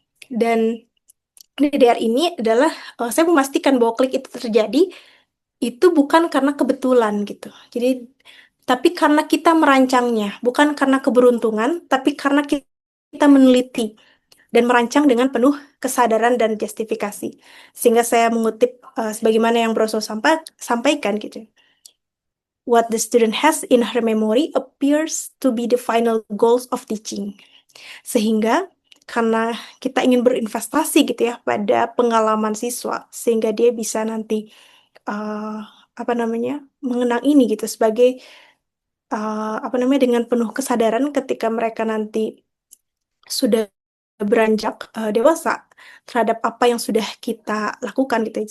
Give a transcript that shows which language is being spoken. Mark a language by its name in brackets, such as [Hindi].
[Indonesian] Dan DDR ini adalah, saya memastikan bahwa klik itu terjadi, itu bukan karena kebetulan gitu. Jadi, tapi karena kita merancangnya, bukan karena keberuntungan, tapi karena kita meneliti dan merancang dengan penuh kesadaran dan justifikasi. Sehingga saya mengutip sebagaimana yang Bro sampaikan gitu. [English] What the student has in her memory appears to be the final goals of teaching. [Indonesian] Sehingga karena kita ingin berinvestasi gitu ya pada pengalaman siswa, sehingga dia bisa nanti uh, apa namanya mengenang ini gitu sebagai apa namanya dengan penuh kesadaran ketika mereka nanti sudah beranjak dewasa terhadap apa yang sudah kita lakukan gitu.